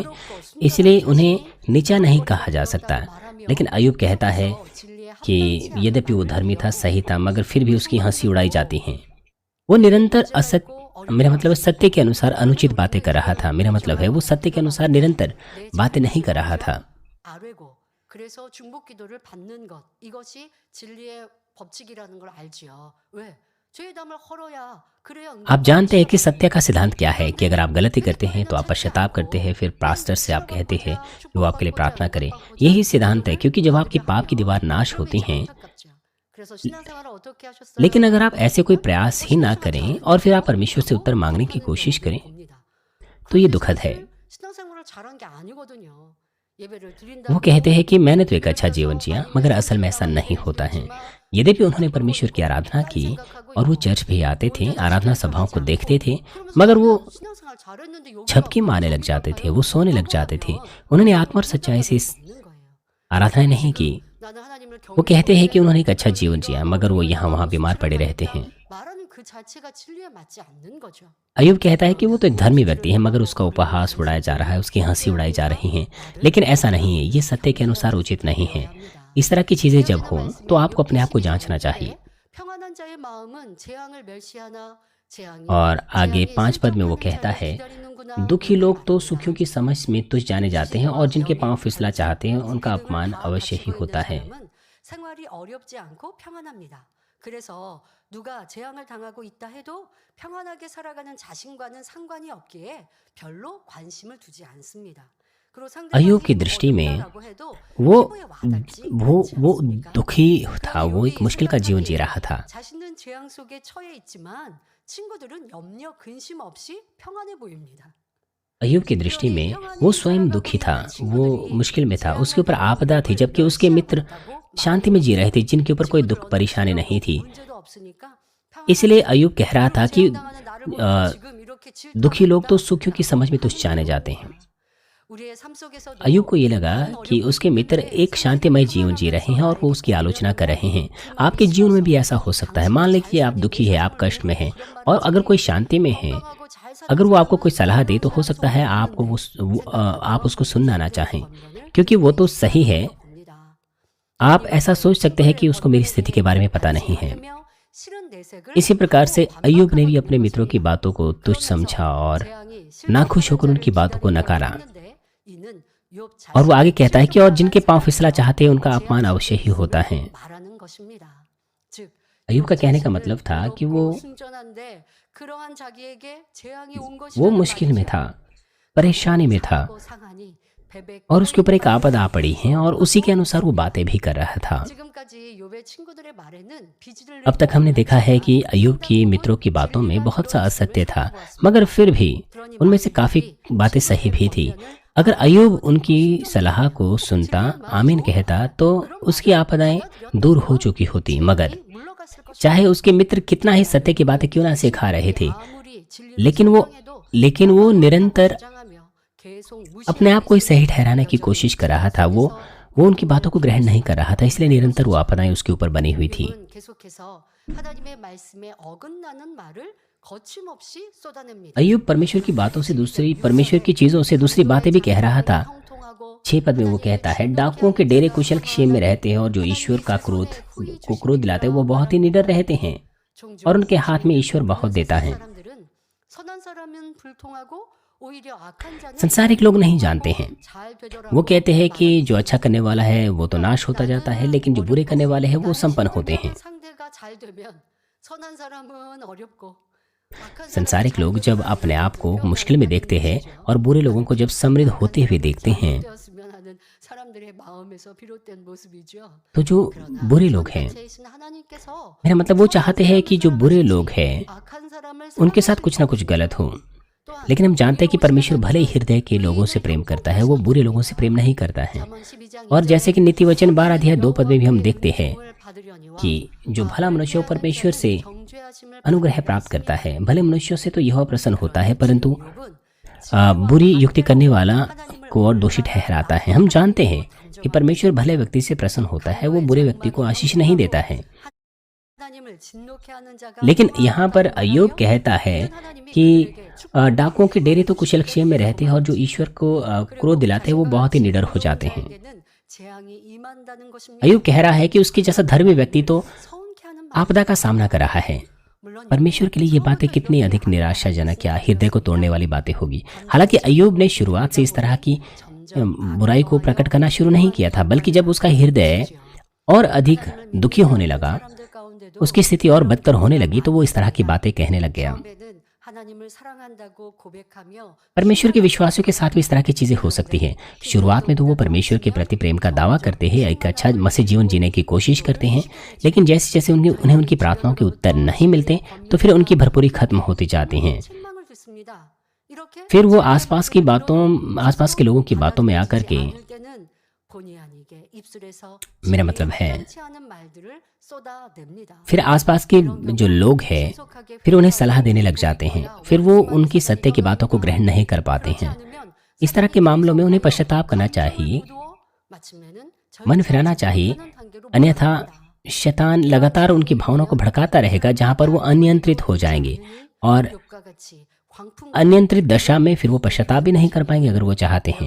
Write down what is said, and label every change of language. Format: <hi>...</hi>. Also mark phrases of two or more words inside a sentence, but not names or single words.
<hi>इसलिए उन्हें नीचा नहीं कहा जा सकता। लेकिन अय्यूब कहता है कि यद्यपि वो धर्मी था, सही था, मगर फिर भी उसकी हंसी उड़ाई जाती है। वो निरंतर मेरा मतलब है सत्य के अनुसार अनुचित बातें कर रहा था। मेरा मतलब है वो सत्य के अनुसार निरंतर बातें नहीं कर रहा था।</hi> <ko>아뢰고 그래서 중복 기도를 받는 것 이것이 진리의 법칙이라는 걸 알지요. 왜? 죄담을 헐어야 그래야</ko> <hi>आप जानते हैं कि सत्य का सिद्धांत क्या है कि अगर आप गलती करते हैं तो आप पश्चाताप करते हैं, फिर पास्टर से आप कहते हैं कि वो आपके लिए प्रार्थना करे। यही सिद्धांत है, क्योंकि जब आपकी पाप की दीवार नाश होती हैं,</hi> <ko>그래서 신앙생활을 어떻게 하셨어요?</ko> <hi>लेकिन अगर आप ऐसे कोई प्रयास ही ना करें और फिर आप परमेश्वर से उत्तर मांगने की कोशिश करें, तो ये दुखद है।</hi> <ko>신앙생활을 잘한 게 아니거든요. 예배를</ko> <hi>वो</hi> <ko>드린다고</ko> <hi>कहते हैं कि मैंने तो एक अच्छा जीवन जिया, मगर असल में ऐसा नहीं होता है। यद्यपि उन्होंने परमेश्वर की आराधना की और वो चर्च भी आते थे, आराधना सभाओं को देखते थे, मगर वो</hi> <ko>신앙생활 잘했는데 여기</ko> <hi>झपकी मारने लग जाते थे, वो सोने लग जाते थे। उन्होंने आत्मा और सच्चाई से इस</hi> <ko>있는 거예요.</ko> <hi>आराधना नहीं की।</hi> <ko>나는 하나님을</ko> <hi>वो कहते हैं कि उन्होंने एक अच्छा जीवन जिया, मगर वो यहाँ वहाँ बीमार पड़े रहते हैं।</hi> <ko>말하는 그 자체가 진리에 맞지 않는 거죠.</ko> <hi>अयूब कहता है कि वो तो एक धर्मी व्यक्ति है, मगर उसका उपहास उड़ाया जा रहा है, उसकी हंसी उड़ाई जा रही है। लेकिन ऐसा नहीं है, ये सत्य के अनुसार उचित नहीं है। इस तरह की चीज़ें जब हों तो आपको अपने आप को जांचना चाहिए।</hi> <ko>평안한 자의 마음은 재앙을 멸시하나 재앙이</ko> <hi>और आगे</hi> <ko>재앙이</ko> <hi>5 पद में वो</hi> <ko>슬쩍</ko> <hi>कहता है,</hi> <ko>기다리는구나.</ko> <hi>दुखी लोग तो सुखियों की समझ में तुच्छ जाने जाते हैं, और जिनके पांव फिसला चाहते हैं उनका अपमान अवश्य ही होता है।</hi> <ko>생활이 어렵지 않고 평안합니다. 그래서 누가 재앙을 당하고 있다 해도 평안하게 살아가는 자신과는 상관이 없기에 별로 관심을 두지 않습니다. 그리고</ko> <hi>अय्यूब</hi> <ko>상대방이</ko> <hi>की दृष्टि में</hi> <ko>어렵다라고 해도</ko> <hi>वो</hi> <ko>피부에 와닿지</ko> <hi>वो</hi> <ko>않지 않습니까?</ko> <hi>दुखी था, वो एक मुश्किल का जीवन जी रहा था।</hi> <ko>자신은 재앙 속에 처해 있지만 친구들은 염려 근심 없이 평안해 보입니다.</ko> <hi>अय्यूब की दृष्टि में वो स्वयं दुखी था, वो मुश्किल में था, उसके ऊपर आपदा थी, जबकि उसके मित्र शांति में जी रहे थे, जिनके ऊपर कोई दुख परेशानी नहीं थी।</hi> <ko>문제도 없으니까</ko> <hi>इसलिए अय्यूब कह रहा था कि</hi> <ko>당하는 나를 보고 अ, 지금 이렇게</ko> <hi>दुखी लोग</hi> <ko>질투합니까?</ko> <hi>तो सुखियों की समझ में तुच्छ जाने जाते हैं।</hi> <ko>우리의 삶 속에서도</ko> <hi>अय्यूब को ये लगा</hi> <ko>많은</ko> <hi>कि</hi> <ko>어려움을</ko> <hi>उसके मित्र</hi> <ko>겪는데</ko> <hi>एक शांतिमय जीवन जी रहे हैं और वो उसकी आलोचना कर रहे हैं। आपके जीवन में भी ऐसा हो सकता है। मान लें कि आप दुखी हैं, आप कष्ट में हैं, और अगर कोई शांति में है,</hi> <ko>건강하고 잘 사는</ko> <hi>अगर वो आपको कोई</hi> <ko>사람은</ko> <hi>सलाह दे तो हो सकता है आपको आप उसको सुनना ना चाहें, क्योंकि वो तो सही है।</hi> <ko>봅니다.</ko> <hi>आप ऐसा सोच सकते हैं कि उसको मेरी स्थिति के बारे में पता नहीं है।</hi> <ko>않으며 싫은 내색을</ko> <hi>इसी प्रकार से</hi> <ko>하고</ko> <hi>अय्यूब ने भी</hi> <ko>반박하는</ko> <hi>अपने मित्रों की</hi> <ko>것입니다.</ko> <hi>बातों को तुच्छ समझा और</hi> <ko>재앙이</ko> <hi>नाखुश होकर उनकी</hi> <ko>실족한</ko> <hi>बातों को</hi> <ko>자를</ko> <hi>नकारा।</hi> <ko>기다리는데 이는 욥</ko> <hi>और वो आगे कहता है कि और जिनके पांव</hi> <ko>자신의</ko> <hi>फिसला चाहते हैं उनका</hi> <ko>재앙</ko> <hi>अपमान अवश्य ही होता है।</hi> <ko>말하는 것입니다. 즉</ko> <hi>अय्यूब का कहने का</hi> <ko>자신을</ko> <hi>मतलब था कि वो</hi> <ko>어렵고 순전한데 그러한 자기에게 재앙이 온</ko> <hi>वो</hi> <ko>것이라는</ko> <hi>मुश्किल में</hi> <ko>말이죠.</ko> <hi>था, परेशानी में था,</hi> <ko>사고 상하니 베베</ko> <hi>और उसके ऊपर एक आपदा आ पड़ी है, और उसी के अनुसार वो बातें भी कर रहा था।</hi> <ko>지금까지 욥의 친구들의 말에는 비지를</ko> <hi>अब तक हमने देखा है कि अय्यूब की मित्रों की बातों में बहुत सा असत्य था, मगर फिर भी उनमें से काफ़ी बातें सही भी थी। अगर अय्यूब उनकी सलाह को सुनता, आमीन कहता, तो उसकी आपदाएं दूर हो चुकी होती। मगर</hi> <ko>물러갔을 것이다.</ko> <hi>चाहे उसके मित्र कितना ही सत्य की बातें क्यों ना सिखा रहे थे,</hi> <ko>아무리 진리를</ko> <hi>लेकिन वो निरंतर</hi> <ko>주장하며 계속</ko> <hi>अपने आप को ही सही ठहराने की कोशिश कर रहा था। वो उनकी बातों को ग्रहण नहीं कर रहा था, इसलिए निरंतर वो आपदाएं उसके ऊपर बनी हुई थी।</hi> <ko>욥은 계속해서 하나님의 말씀에 어긋나는 말을 거침없이 쏟아냅니다.</ko> <hi>अय्यूब परमेश्वर की बातों से दूसरी, परमेश्वर की चीजों से दूसरी बातें भी कह रहा था।</hi> <ko>형통하고</ko> <hi>6 पद में वो कहता है, डाकुओं के डेरे कुशल क्षेम में रहते हैं, और जो ईश्वर का क्रोध दिलाते हैं वो बहुत ही निडर रहते हैं,</hi> <ko>종종</ko> <hi>और उनके हाथ में ईश्वर बहुत देता है।</hi> <ko>사람들은 선한 사람은 불통하고 오히려 악한 자는</ko> <hi>संसारिक लोग नहीं जानते हैं।</hi> <ko>잘 되더라고</ko> <hi>वो कहते हैं कि जो अच्छा करने वाला है वो तो नाश होता जाता है, लेकिन जो बुरे करने वाले हैं वो संपन्न होते हैं।</hi> <ko>상대가 잘 되면 선한 사람은 어렵고 악한</ko> <hi>संसारिक लोग जब अपने आप को मुश्किल में देखते हैं और बुरे लोगों को जब समृद्ध होते हुए देखते हैं,</hi> <ko>되었으면 하는 사람들의 마음에서 비롯된 모습이죠.</ko> <hi>तो जो बुरे लोग हैं,</hi> <ko>자체이신 하나님께서</ko> <hi>मेरा मतलब वो चाहते हैं कि जो बुरे लोग हैं</hi> <ko>악한 사람을</ko> <hi>उनके साथ कुछ ना कुछ गलत हो। लेकिन हम जानते हैं कि परमेश्वर भले ही हृदय के लोगों से प्रेम करता है, वो बुरे लोगों से प्रेम नहीं करता है।</hi> <ko>잠언 12장</ko> <hi>और जैसे कि नीति वचन 12 अध्याय 2 पद में भी हम देखते हैं</hi> <ko>을 받으려니와</ko> <hi>कि जो भला मनुष्य परमेश्वर से</hi> <ko>정죄하심을</ko> <hi>अनुग्रह प्राप्त करता है। भले मनुष्यों से तो यह प्रसन्न होता है, परंतु</hi> <ko>욥은</ko> <hi>बुरी युक्ति करने वाला को और दोषी ठहराता है। हम जानते हैं कि परमेश्वर भले व्यक्ति से प्रसन्न होता है, वो बुरे व्यक्ति को आशीष नहीं देता है।</hi> <ko>하나님을 진노케 하는 자가</ko> <hi>लेकिन यहाँ पर अय्यूब कहता है कि डाकुओं के डेरे तो कुशल क्षेम में रहते हैं, और जो ईश्वर को क्रोध दिलाते हैं वो बहुत ही निडर हो जाते हैं।</hi> <ko>자에게는 재앙이 임한다는 것입니다.</ko> <hi>अय्यूब कह रहा है कि उसके जैसा धर्मी व्यक्ति तो</hi> <ko>서운케 하는 말.</ko> <hi>आपदा का सामना कर रहा है।</hi> <ko>물론</ko> <hi>परमेश्वर के लिए ये बातें कितनी अधिक निराशाजनक या हृदय को तोड़ने वाली बातें होगी। हालांकि अय्यूब ने शुरुआत से इस तरह की बुराई को प्रकट करना शुरू नहीं किया था, बल्कि जब उसका हृदय और अधिक दुखी होने लगा, उसकी स्थिति और बदतर होने लगी, तो वो इस तरह की बातें कहने लग गया।</hi> <ko>하나님을 사랑한다고 고백하며</ko> <hi>परमेश्वर के विश्वासियों के साथ भी इस तरह की चीजें हो सकती हैं। शुरुआत में तो वो परमेश्वर के प्रति प्रेम का दावा करते हैं, एक अच्छा मसीह जीवन जीने की कोशिश करते हैं, लेकिन जैसे जैसे उन्हें उनकी प्रार्थनाओं के उत्तर नहीं मिलते, तो फिर उनकी भरपूरी खत्म होती जाती हैं।</hi> <ko>책망을 듣습니다. 이렇게</ko> <hi>फिर वो आसपास के लोगों की बातों में आकर के,</hi> <ko>않을 때는 본의 아니게 입술에서</ko> <hi>मेरा मतलब है,</hi> <ko>심상치 않은 말들을 쏟아냅니다.</ko> <hi>फिर आसपास के जो लोग हैं फिर उन्हें सलाह देने लग जाते हैं, फिर वो उनकी सत्य की बातों को ग्रहण नहीं कर पाते हैं। इस तरह के मामलों में उन्हें पश्चाताप करना चाहिए, मन फिराना चाहिए, अन्यथा शैतान लगातार उनकी भावनाओं को भड़काता रहेगा, जहां पर वो अनियंत्रित हो जाएंगे, और अनियंत्रित दशा में फिर वो पश्चाताप भी नहीं कर पाएंगे अगर वो चाहते हैं।</hi>